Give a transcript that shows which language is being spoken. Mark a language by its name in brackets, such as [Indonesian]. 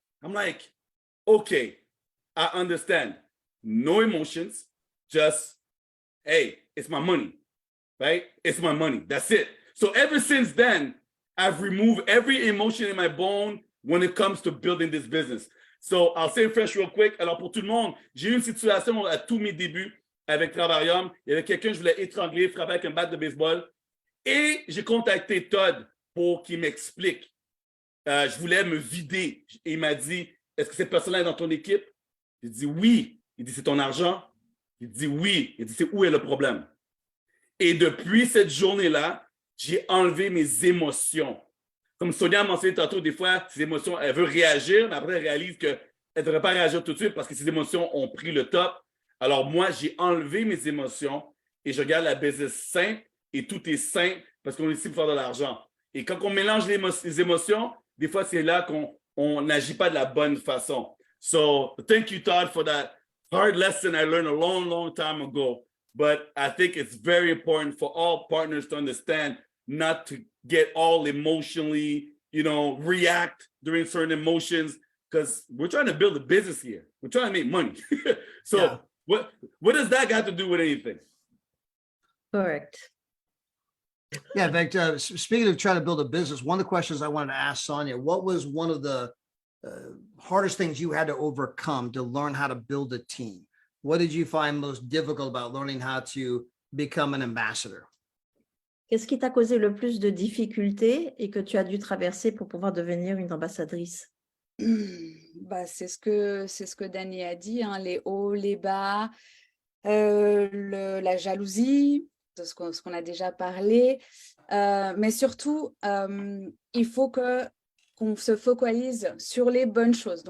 [English] I'm like, okay, I understand. No emotions, just, hey, it's my money, right? It's my money. That's it. So ever since then, I've removed every emotion in my bone when it comes to building this business. So I'll say in French real quick. [French] Alors pour tout le monde, j'ai eu une situation à tous mes débuts avec Travorium. Il y avait quelqu'un que je voulais étrangler, frapper avec un bat de baseball. Et j'ai contacté Todd pour qu'il m'explique. Je voulais me vider. Et il m'a dit, est-ce que cette personne-là est dans ton équipe? J'ai dit oui. Il dit, c'est ton argent? Il dit oui. Il dit, c'est où est le problème? Et depuis cette journée-là, j'ai enlevé mes émotions. Comme Sonia a mentionné tantôt, des fois, ses émotions, elle veut réagir, mais après, elle réalise qu'elle ne devrait pas réagir tout de suite parce que ses émotions ont pris le top. Alors moi, j'ai enlevé mes émotions et je regarde la business simple et tout est simple parce qu'on est ici pour faire de l'argent. Et quand on mélange les émotions, des fois, c'est là qu'on n'agit pas de la bonne façon. [English] So, thank you, Todd, for that hard lesson I learned a long time ago. But I think it's very important for all partners to understand not to get all emotionally, react during certain emotions, because we're trying to build a business here. We're trying to make money. So Yeah. what does that got to do with anything? Correct. Yeah, in fact, speaking of trying to build a business, one of the questions I wanted to ask Sonia, what was one of the hardest things you had to overcome to learn how to build a team? What did you find most difficult about learning how to become an ambassador? [French] Qu'est-ce qui t'a causé le plus de difficultés et que tu as dû traverser pour pouvoir devenir une ambassadrice? Bah, c'est ce que Dani a dit, hein, les hauts, les bas, la jalousie, de ce qu'on a déjà parlé, mais surtout, il faut qu'on se focalise sur les bonnes choses.